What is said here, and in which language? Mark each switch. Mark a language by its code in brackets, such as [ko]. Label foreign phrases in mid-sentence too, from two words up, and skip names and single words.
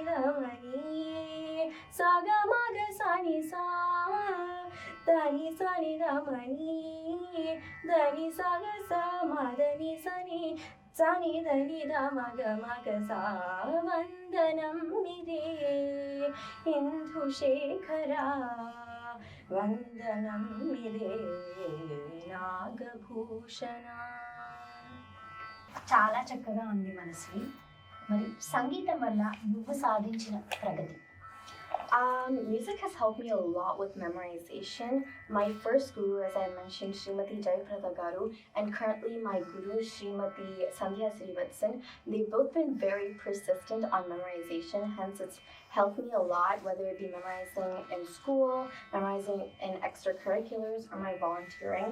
[te] ಧಮನಿ ಸಾಗ ಮಗ ಸಾನಿ ಸಾ ಧನಿ ಸನಿ ಧಮನಿ ಧನಿ ಸಾಗ ಸಾ ಮದನಿ ಸನಿ ಸನಿ ಧನಿ ಧ ಮಗ ಮಗ ಸಾ వందనమిదే ఇందుశేఖర వందనమిదే నాగభూషణ. చాలా చక్కగా ఉంది మనస్వి. మరి సంగీతం వల్ల నువ్వు సాధించిన ప్రగతి? [en] Music has helped me a lot with memorization. My first guru, as I mentioned, Srimati Jayaprada Garu, and currently my guru, Srimati Sandhya Srivatsan, they've both been very persistent on memorization. Hence, it's helped me a lot, whether it be memorizing in school, memorizing in extracurriculars, or my volunteering.